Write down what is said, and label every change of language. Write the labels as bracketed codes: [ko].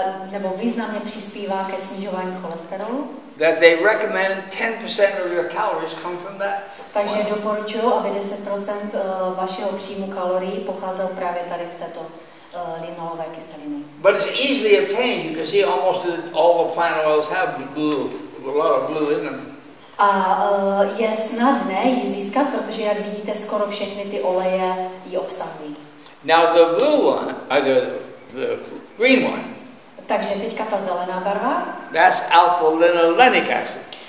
[cs] Nebo významně přispívá ke snižování cholesterolu. [en] That they recommend 10% of your calories come from that. [cs] Takže doporučuji, aby 10% vašeho příjmu kalorií pocházel právě tady z této linolové kyseliny. [en] But it's easily obtained. You can see almost all the plant oils have blue, a lot of blue in them. [cs] A je snadné ji získat, protože jak vidíte, skoro všechny ty oleje ji obsahují. [en] Now the blue one, the green one. [cs] Takže teďka ta zelená barva. [en] That's alpha-linolenic acid.